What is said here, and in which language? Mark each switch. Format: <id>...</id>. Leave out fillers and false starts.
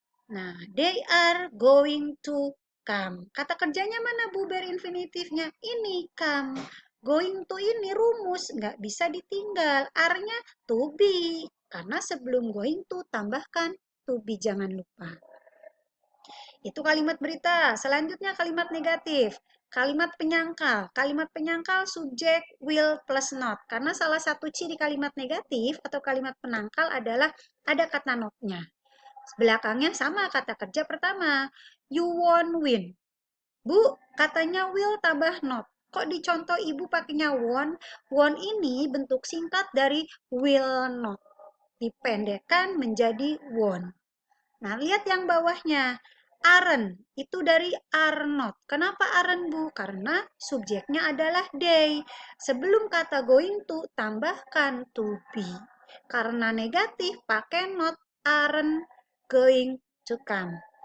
<en>Nah, they are going to come.</en> <id>Kata kerjanya mana Bu bare infinitifnya? Ini come. Going to ini rumus, nggak bisa ditinggal. R-nya to be. Karena sebelum going to tambahkan to be, jangan lupa. Itu kalimat berita. Selanjutnya kalimat negatif. Kalimat penyangkal. Kalimat penyangkal subjek, will, plus not. Karena salah satu ciri kalimat negatif atau kalimat penangkal adalah ada kata not-nya. Belakangnya sama kata kerja pertama.</id> <en>You won't win.</en> <id>Bu, katanya will tambah not. Kok dicontoh ibu pakainya won? Won ini bentuk singkat dari will not. Dipendekkan menjadi won. Nah, lihat yang bawahnya. Aren't, itu dari are not. Kenapa aren't, Bu? Karena subjeknya adalah they. Sebelum kata going to, tambahkan to be. Karena negatif, pakai not,</id> <en>aren't going to come.</en>